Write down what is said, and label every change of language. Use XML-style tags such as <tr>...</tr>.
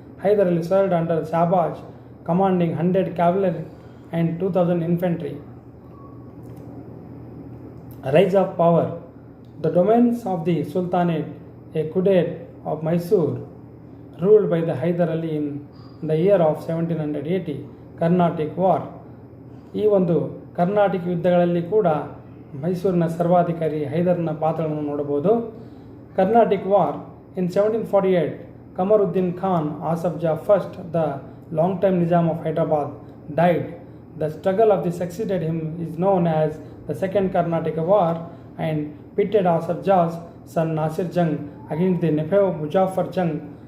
<en>Hyder Ali served under Shahbaz, commanding 100 cavalry and 2000 infantry. Rise of power. The domains of the Sultanate, a Kudate of Mysore, ruled by the Hyder Ali in the year of 1780, Carnatic War.</en> <kn>ಈ ಒಂದು ಕರ್ನಾಟಕ ಯುದ್ಧಗಳಲ್ಲಿ ಕೂಡ ಮೈಸೂರಿನ ಸರ್ವಾಧಿಕಾರಿ ಹೈದರ್ನ ಪಾತ್ರವನ್ನು ನೋಡಬಹುದು.</kn> <en>Carnatic War in 1748, Kamaruddin Khan Asaf Jah I, the long-time Nizam of Hyderabad, died. The struggle of the succeeded him is known as the Second Karnataka War, and pitted Asaf Jah's son Nasir Jung against the nephew Muzaffar Jung.</en>